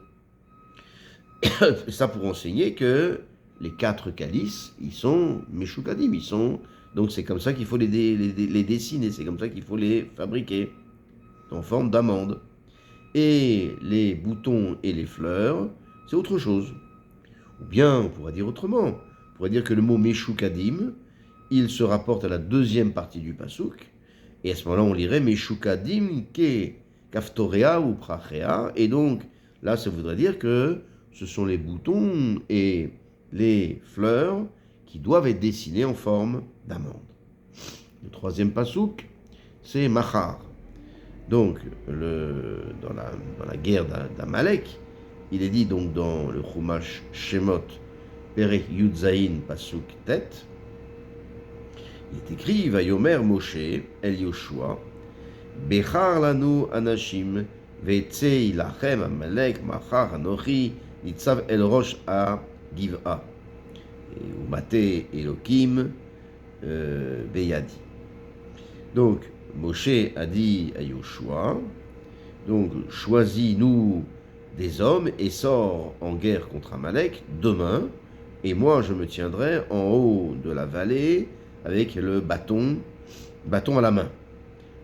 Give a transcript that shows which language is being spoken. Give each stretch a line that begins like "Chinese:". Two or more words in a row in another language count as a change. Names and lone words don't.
French: Ça pour enseigner que les 4 calices, ils sont Meshukadim, donc c'est comme ça qu'il faut les dessiner, c'est comme ça qu'il faut les fabriquer, en forme d'amande. Et les boutons et les fleurs, c'est autre chose. Ou bien, on pourrait dire autrement. On pourrait dire que le mot Meshukadim, il se rapporte à la deuxième partie du pasuk. Et à ce moment-là, on lirait
Hebrew: משקדים כפתריה ופרחיה.
French: Et donc, là, ça voudrait dire que ce sont les boutons et les fleurs qui doivent être dessinés en forme d'amande. Le troisième pasuk, c'est Machar. Donc, dans la guerre d'Amalek, il est dit donc dans le Chumash Shemot,
Hebrew: פרק יז פסוק ט,
French: il est écrit
Hebrew: ויאמר משה אל יהושע בחר לנו אנשים וצא הלחם בעמלק מחר אנכי נצב על ראש הגבעה ומטה האלהים בידי.
French: Donc, Moshe a dit à Yoshua, donc choisis-nous des hommes et sors en guerre contre Amalek demain, et moi je me tiendrai en haut de la vallée avec le bâton à la main.